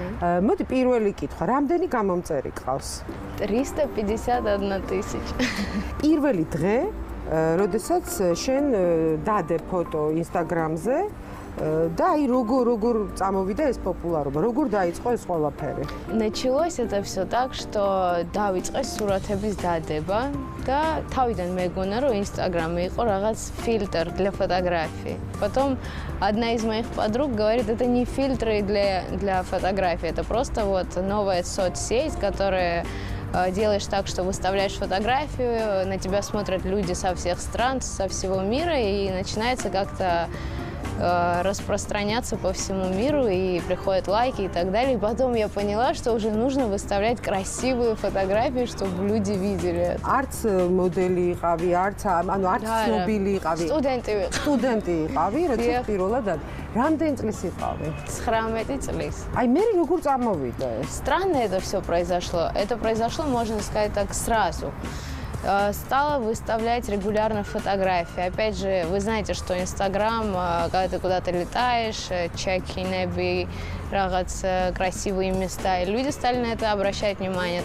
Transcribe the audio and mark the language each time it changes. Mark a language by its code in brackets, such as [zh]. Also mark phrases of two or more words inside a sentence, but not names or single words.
[ka] მოდი პირველი კითხვა, რამდენი გამომწერი ყავს? [ru] 351 тысяч. [ka] პირველი დღე, როდესაც შენ დადე ფოტო Instagram-ზე და აი როგორ წამოვიდა ეს პოპულარობა, როგორ დაიწყო ეს ყველაფერი? [ru] Началось это всё так, что [ka] დავიწყე სურათების დადება და თავიდან მეგონა რომ Instagram-ი იყო რაღაც [ru] фильтр для фотографий. Потом одна из моих подруг говорит, это не фильтры для фотографий, это просто вот новая соцсеть, которая делаешь так, что выставляешь фотографию, на тебя смотрят люди со всех стран, со всего мира, и начинается как-то распространяться по всему миру, и приходят лайки и так далее. И потом я поняла, что уже нужно выставлять красивые фотографии, чтобы люди видели. [ka] არც მოდელი იყავი, არც ცნობილი იყავი. სტუდენტი იყავი, როცა პირველად რამდენი წლის იყავი? 19 წლის. Აი მე როგორ წამოვიდა ეს? [ru] Странно это все произошло. Это произошло, можно сказать так, сразу. стала выставлять регулярно фотографии. Опять же, вы знаете, что Инстаграм, когда ты куда-то летаешь, чеки, неби, красивые места, и люди стали на это обращать внимание.